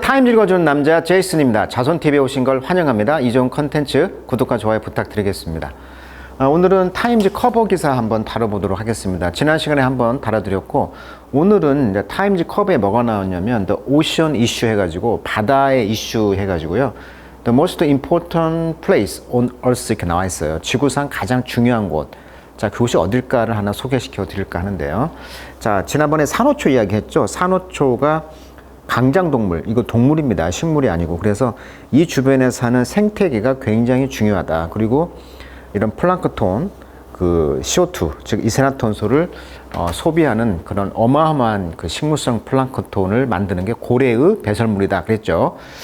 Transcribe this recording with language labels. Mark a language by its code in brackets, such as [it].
[ko] 타임 읽어주는 남자 제이슨입니다. 자손TV에 오신 걸 환영합니다. 이 좋은 컨텐츠 구독과 좋아요 부탁드리겠습니다. 오늘은 타임즈 커버 기사 한번 다뤄보도록 하겠습니다. 지난 시간에 한번 다뤄드렸고, 오늘은 이제 타임즈 커버에 뭐가 나왔냐면 [en] The Ocean Issue [ko] 해가지고 바다의 이슈 해가지고요. [en] The most important place on earth 이렇게 나와 있어요. [ko] 지구상 가장 중요한 곳. 자, 그곳이 어딜까를 하나 소개시켜 드릴까 하는데요. 자, 지난번에 산호초 이야기 했죠. 산호초가 강장동물, 이거 동물입니다. 식물이 아니고. 그래서 이 주변에 사는 생태계가 굉장히 중요하다. 그리고 이런 플랑크톤, 그 CO2, 즉 이산화탄소를 소비하는 그런 어마어마한 그 식물성 플랑크톤을 만드는 게 고래의 배설물이다 그랬죠.